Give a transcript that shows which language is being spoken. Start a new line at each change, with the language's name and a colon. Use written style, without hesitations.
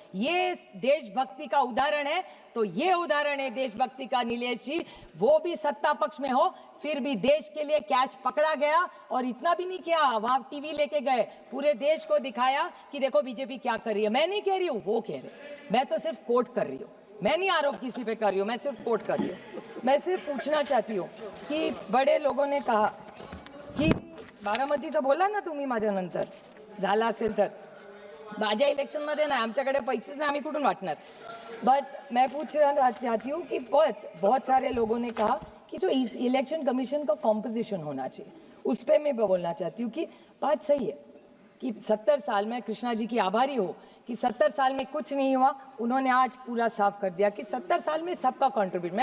Hindi: ये देशभक्ति का उदाहरण है, तो ये उदाहरण है देशभक्ति का नीलेश जी। वो भी सत्ता पक्ष में हो, फिर भी देश के लिए कैश पकड़ा गया, और इतना भी नहीं किया, वहां टीवी लेके गए, पूरे देश को दिखाया कि देखो बीजेपी क्या कर रही है। मैं नहीं कह रही हूँ, वो कह रहे, मैं तो सिर्फ कोट कर रही हूँ, मैं नहीं आरोप किसी पे कर रही हूँ, मैं सिर्फ कोट कर रही हूँ। मैं सिर्फ पूछना चाहती हूँ कि बड़े लोगों ने कहा की
Marathi: बारामतीचं बोला ना तुम्ही माझ्यानंतर, झाला असेल तर माझ्या इलेक्शनमध्ये नाही, आमच्याकडे पैसेच नाही, आम्ही कुठून वाटणार।
Hindi: बट मैं पूछना चाहती हूँ कि बहुत सारे लोगों ने कहा कि जो इलेक्शन कमीशन का कॉम्पोजिशन होना चाहिए, उस पर मैं बोलना चाहती हूँ कि बात सही है कि 70 साल में, कृष्णा जी की आभारी हो कि 70 साल में कुछ नहीं हुआ, उन्होंने आज पूरा साफ कर दिया कि 70 साल में सबका कंट्रीब्यूट।